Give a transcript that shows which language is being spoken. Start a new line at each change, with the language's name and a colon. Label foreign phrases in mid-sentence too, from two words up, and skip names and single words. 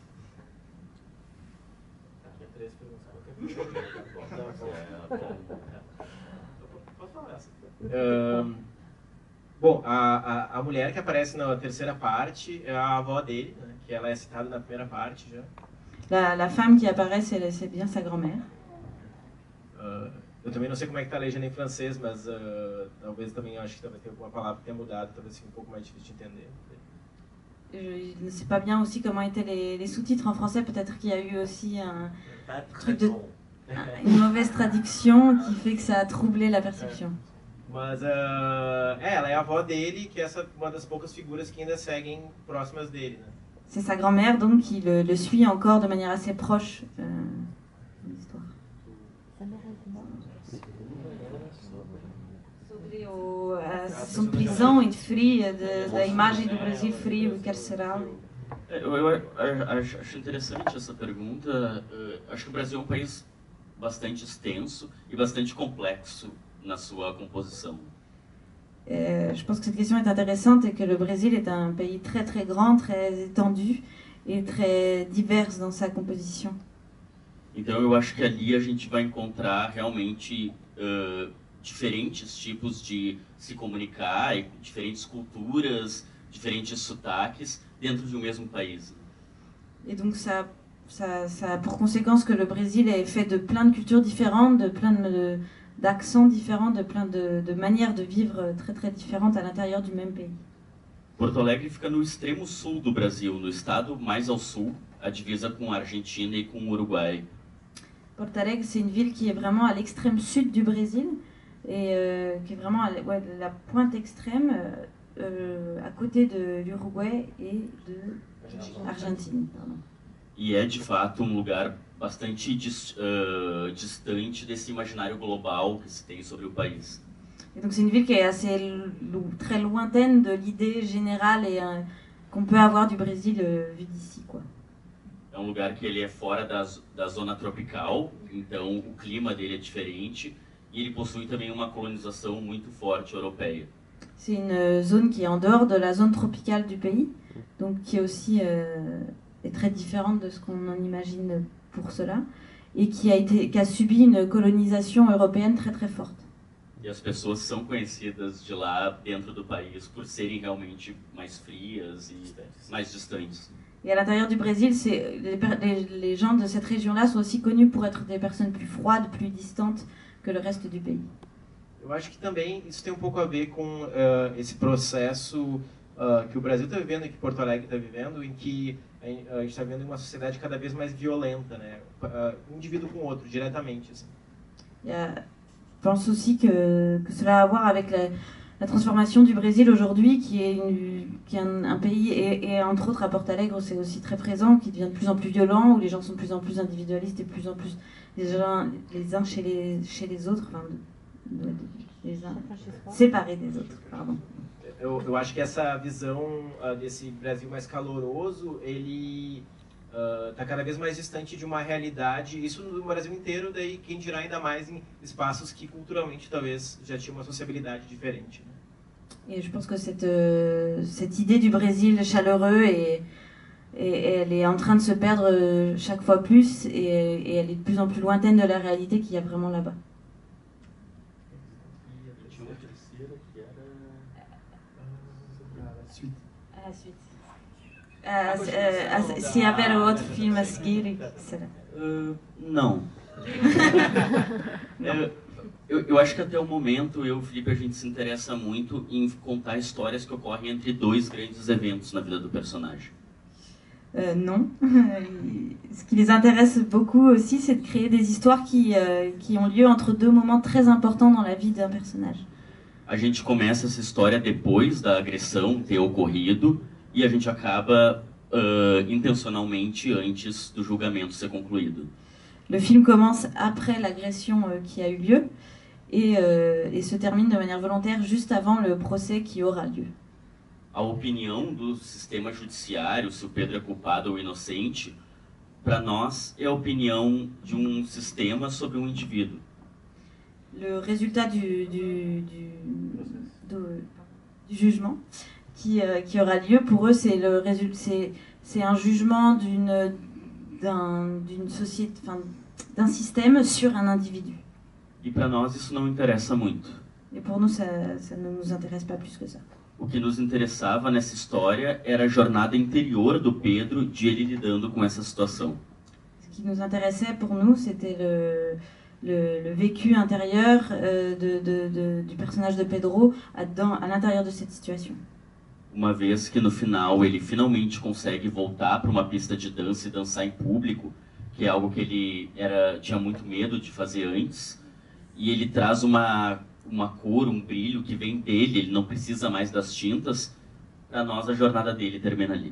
Portuguese: Bom, a mulher que aparece na terceira parte é a avó dele, né, que ela é citada na primeira parte já.
French: La femme qui apparaît, c'est bien sa grand-mère.
Portuguese: Eu também não sei como é que tá a legenda em francês, mas talvez também acho que talvez tenha alguma palavra que tenha mudado, talvez seja um pouco mais difícil de entender.
French: Je ne sais pas bien aussi comment étaient les sous-titres en français, peut-être qu'il y a eu aussi une mauvaise traduction qui fait que ça a troublé la perception.
Portuguese: Mas ela é a avó dele, que é uma das poucas figuras que ainda seguem próximas dele, né?
French: C'est sa grand-mère donc qui le suit encore de manière assez proche dans l'histoire.
Portuguese: Sobre a sensação de prisão e de frio, da imagem do Brasil frio e carceral. Eu acho interessante essa pergunta. Acho que o Brasil é um país bastante extenso e bastante complexo na sua composição.
French: Je pense que cette question est intéressante et que le Brésil est un pays très très grand, très étendu et très divers dans sa composition.
Portuguese: Então eu acho que ali a gente vai encontrar realmente diferentes tipos de se comunicar, e diferentes culturas, diferentes sotaques dentro de um mesmo país.
French: Et donc ça a pour conséquence que le Brésil est fait de plein de cultures différentes, de plein d'accents différents, de plein de manières de vivre très très différentes à l'intérieur du même pays.
Portuguese: Porto Alegre fica no extremo sul do Brasil, no estado mais ao sul, a divisa com a Argentina e com o Uruguai.
French: Porto Alegre, c'est une ville qui est vraiment à l'extrême sud du Brésil et qui est vraiment à la pointe extrême à côté de l'Uruguay et de l'Argentine.
Portuguese: E é de fato um lugar bastante distante desse imaginário global que se tem sobre o país.
French: Et donc c'est une ville qui est assez très lointaine de l'idée générale et qu'on peut avoir du Brésil vu d'ici, quoi.
Portuguese: É um lugar que ele é fora da zona tropical, então o clima dele é diferente e ele possui também uma colonização muito forte europeia.
French: C'est une zone qui est en dehors de la zone tropicale du pays, donc qui est aussi est très différente de ce qu'on en imagine pour cela, et qui a subi une colonisation européenne très très forte.
Portuguese: E as pessoas são conhecidas de lá dentro do país por serem realmente mais frias e mais distantes.
French: Et à l'intérieur du Brésil, les gens de cette région-là sont aussi connus pour être des personnes plus froides, plus distantes que le reste du pays.
Portuguese: Eu acho que também isso tem um pouco a ver com esse processo que o Brasil está vivendo e que Porto Alegre está vivendo, em que a gente está vivendo uma sociedade cada vez mais violenta, né? Um indivíduo com o outro, diretamente. Assim.
French: Je pense aussi que cela a à voir avec la transformation du Brésil aujourd'hui, qui est un pays, et entre autres à Porto Alegre, c'est aussi très présent, qui devient de plus en plus violent, où les gens sont de plus en plus individualistes et de plus en plus les uns chez les autres, enfin, les uns séparés des autres, pardon.
Portuguese: Eu acho que essa visão desse Brasil mais caloroso, ele está cada vez mais distante de uma realidade, isso no Brasil inteiro, daí quem dirá ainda mais em espaços que culturalmente talvez já tinham uma sociabilidade diferente. Né?
French: Et je pense que cette idée du Brésil chaleureux elle est en train de se perdre chaque fois plus et elle est de plus en plus lointaine de la réalité qu'il y a vraiment là-bas. À la suite.
Portuguese: Se houver outro filme a seguir, será? Não. Eu acho que até o momento, eu e o Felipe, a gente se interessa muito em contar histórias que ocorrem entre dois grandes eventos na vida do personagem.
French: Non. Ce qui les intéresse beaucoup aussi, c'est de créer des histoires qui ont lieu entre deux moments très importants dans la vie d'un personnage.
Portuguese: A gente começa essa história depois da agressão ter ocorrido e a gente acaba intencionalmente antes do julgamento ser concluído.
French: Le film commence après l'agression qui a eu lieu et se termine de manière volontaire juste avant le procès qui aura lieu.
Portuguese: A opinião do sistema judiciário, se o Pedro é culpado ou inocente, para nós é a opinião de um sistema sobre um indivíduo.
French: Le résultat du jugement qui aura lieu, pour eux, c'est un jugement d'une société, enfin, d'un système sur un individu.
Portuguese: E para nós isso não interessa muito.
French: Et pour nous, ça ne nous intéresse pas plus que ça.
Portuguese: O que nos interessava nessa história era a jornada interior do Pedro, de ele lidando com essa situação.
French: Ce qui nous intéressait pour nous, c'était le vécu intérieur du personnage de Pedro à l'intérieur de cette situation.
Portuguese: Uma vez que no final ele finalmente consegue voltar para uma pista de dança e dançar em público, que é algo que ele tinha muito medo de fazer antes, e ele traz uma cor, um brilho que vem dele, ele não precisa mais das tintas, para nós a jornada dele termina ali.